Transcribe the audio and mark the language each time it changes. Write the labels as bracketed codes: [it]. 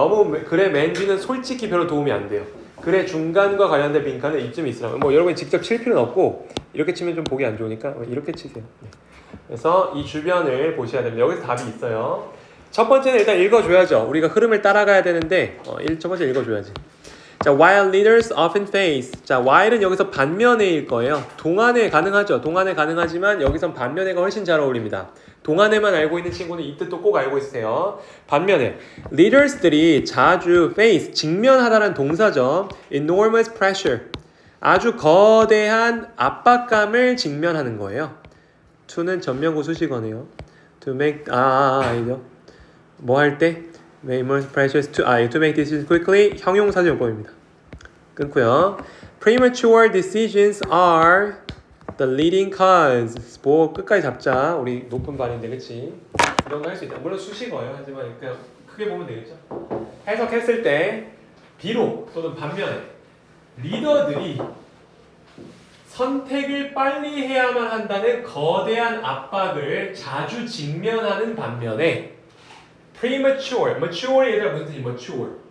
[ko] 너무 글의 맨 뒤는 솔직히 별로 도움이 안 돼요. 글의 중간과 관련된 빈칸은 이쯤 있으라면 뭐 여러분이 직접 칠 필요는 없고 이렇게 치면 좀 보기 안 좋으니까 이렇게 치세요. 네. 그래서 이 주변을 보셔야 됩니다. 여기서 답이 있어요. 첫 번째는 일단 읽어줘야죠. 우리가 흐름을 따라가야 되는데 첫 번째 읽어줘야지. [en] 자, while leaders often face. [ko] 자, while은 여기서 반면에일 거예요. 동안에 가능하죠. 동안에 가능하지만 여기선 반면에가 훨씬 잘 어울립니다. 동안에만 알고 있는 친구는 이 뜻도 꼭 알고 있으세요. 반면에 leaders들이 자주 face, 직면하다는 동사죠. [en] enormous pressure. [ko] 아주 거대한 압박감을 직면하는 거예요. to는 전면구 수식어네요. [en] to make [ko] 아니죠. 뭐 할 때? [en] enormous pressures to make decisions quickly. [ko] 형용사용법입니다. 끊고요. [en] Premature decisions are the leading cause. [ko] 뭐 끝까지 잡자. 우리 높은 반인데 그치? 이런 거 할 수 있다. 물론 수식어예요. 하지만 그냥 크게 보면 되겠죠. 해석했을 때 비록 또는 반면에 리더들이 선택을 빨리 해야만 한다는 거대한 압박을 자주 직면하는 반면에 premature, mature 얘들아 무슨 뜻이 mature?